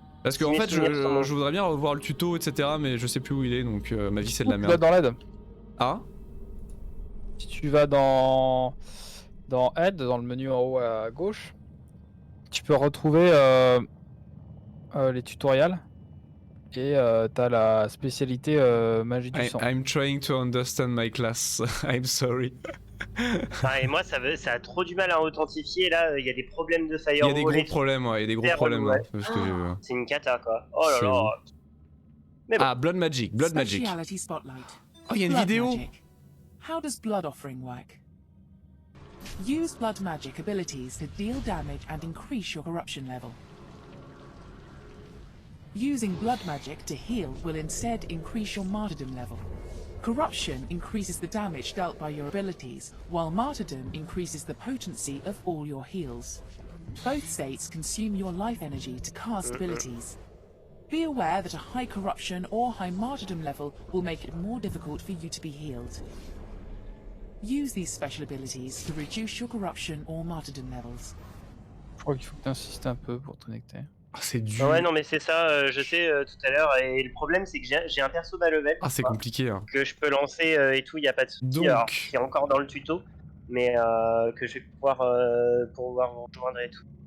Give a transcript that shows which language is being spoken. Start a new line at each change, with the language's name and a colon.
French: Parce qu'en fait, je voudrais bien revoir le tuto, etc. Mais je sais plus où il est, donc ma vie c'est de la merde. Tu vas dans l'aide. Ah? Si tu vas dans aide, dans le menu en haut à gauche, tu peux retrouver les tutoriels. Et t'as la spécialité magie du sang.
English: I'm trying to understand my class. I'm sorry.
French: Et moi ça a trop du mal à authentifier. Là il y a des problèmes de firewall. Il y a des gros problèmes, ouais, il y a des gros problèmes. Ouais. Parce que c'est une cata quoi. Oh là là. Mais bon. Ah, Blood Magic, Blood Magic. Oh, il y a une vidéo.
English: How does Blood Offering work? Use Blood Magic abilities to deal damage and increase your corruption level. Using blood magic to heal will instead increase your martyrdom level. Corruption increases the damage dealt by your abilities, while martyrdom increases the potency of all your heals. Both states consume your life energy to cast abilities. Be aware that a high corruption or high martyrdom level will make it more difficult for you to be healed. Use these special abilities to reduce your corruption or martyrdom levels.
French: Je crois qu'il faut que tu insistes un peu pour te connecter. Ah, c'est dur. Ouais, non, mais c'est ça, je sais tout à l'heure. Et le problème, c'est que j'ai un perso bas level. Ah, c'est compliqué. Hein. Que je peux lancer et tout, y a pas de souci. Donc... Alors, qui est encore dans le tuto, mais que je vais pouvoir vous rejoindre et tout.